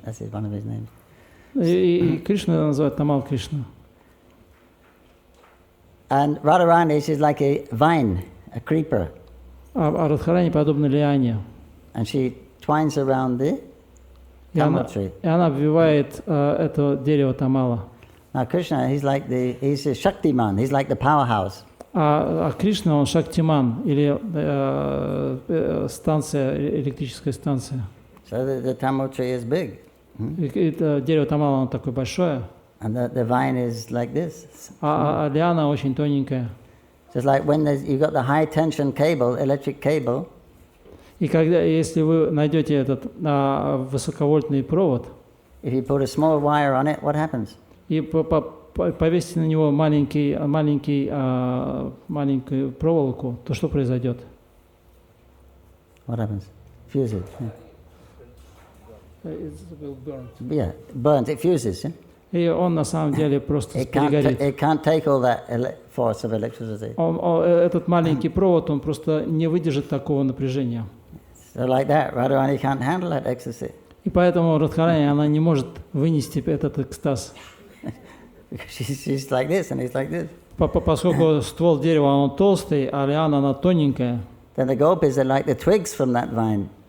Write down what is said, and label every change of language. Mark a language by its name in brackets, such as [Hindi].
[English] That's one of his names. [Russian] И Кришна называют Тамал Кришна. [English] And Radharani is like a vine, a creeper. [Russian] А Радхарани подобна лиане. [English] And she twines around the Tamil tree. [Russian] И она обвивает это дерево Тамала. [English] Now Krishna, he's a Shaktiman. He's like the powerhouse. [Russian] А Кришна, он Шактиман, или электрическая станция. [English] So the Tamil tree is big. [Russian] Это дерево Тамала, оно такое большое. [English] And the vine is like this. [Russian] А лиана очень тоненькая. [English] Just like when you've got the high tension cable, electric cable. [Russian] И если вы найдете этот высоковольтный провод, [English] if you put a small wire on it, what happens? [Russian] И повесьте на него маленькую проволоку, то что произойдет? [English] What happens? Fuse it. It will burn. Yeah, burns. It fuses. Yeah? [Russian] И он на самом деле просто перегорит. [English] It can't take all that force of electricity. [Russian] Этот маленький провод, он просто не выдержит такого напряжения. [English] So like that, Radharani can't handle that ecstasy. [Russian] И поэтому Радхарани, она не может вынести этот экстаз. [English] She's like this and he's like this. [Russian] Поскольку ствол дерева, он толстый, а лиана, она тоненькая. [English] Then the gopis are like the twigs from that vine.